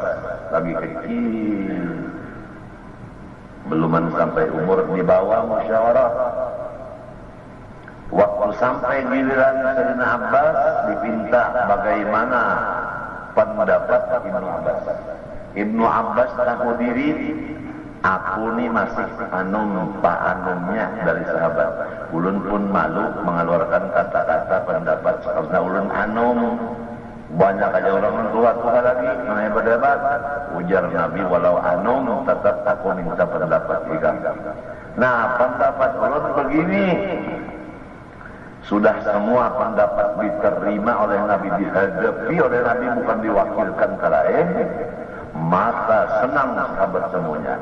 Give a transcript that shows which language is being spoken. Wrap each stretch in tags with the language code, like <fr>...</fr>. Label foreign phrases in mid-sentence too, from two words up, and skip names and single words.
<id>Lagi kecil. Belum sampai umur dibawa musyawarah. Waktu sampai giliran Sayyidina Abbas dipinta bagaimana pendapat Ibnu Abbas. Ibnu Abbas tahu diri, aku ni masih pak anumnya dari sahabat.</id> <bjn>Ulun pun malu mengeluarkan kata-kata pendapat karena ulun anum.</bjn> <id>Banyak aja orang tua-tua lagi yang berdebat. Ujar Nabi,</id> <bjn>walau anum tetap aku minta pendapat juga.</bjn> <id>Nah, pendapat ulun begini. Sudah semua pendapat diterima oleh Nabi, dihadapi oleh Nabi, bukan diwakilkan ke lain. Maka senang sahabat semuanya.</id>